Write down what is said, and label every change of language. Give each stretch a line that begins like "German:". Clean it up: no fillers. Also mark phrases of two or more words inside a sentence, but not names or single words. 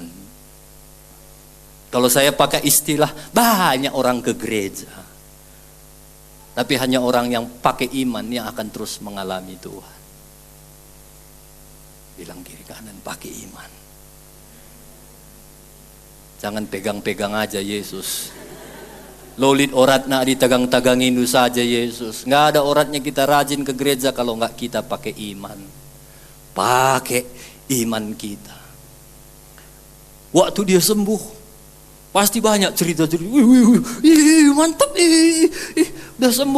Indonesian: Kalau saya pakai istilah, banyak orang ke gereja, tapi hanya orang yang pakai iman yang akan terus mengalami Tuhan. Bilang kiri kanan, pakai iman. Jangan pegang-pegang aja Yesus. Lolit oratna ditagang-tagangin itu saja Yesus. Nggak ada oratnya kita rajin ke gereja kalau nggak kita pakai iman. Pakai iman kita. Waktu dia sembuh, pasti banyak cerita-cerita. Mantap, udah sembuh.